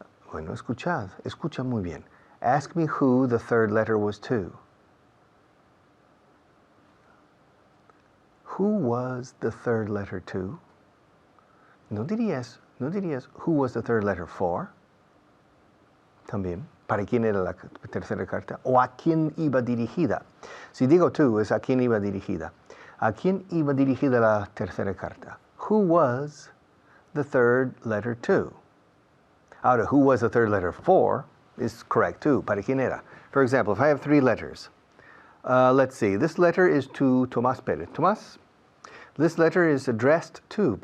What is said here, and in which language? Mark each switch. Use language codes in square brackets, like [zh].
[es] Bueno, escucha muy bien. [en] Ask me who the 3rd letter was to. Who was the 3rd letter to? [es] No dirías [en] who was the 3rd letter for. [es] También, ¿para quién era la tercera carta? O a quién iba dirigida. Si digo to, es a quién iba dirigida. ¿A quién iba dirigida la tercera carta? [en] Who was the 3rd letter to? Ahora, who was the 3rd letter for is correct too. [es] ¿Para quién era? [en] For example, if I have 3 letters, let's see. This letter is to Tomás Pérez. Tomás, this letter is addressed to.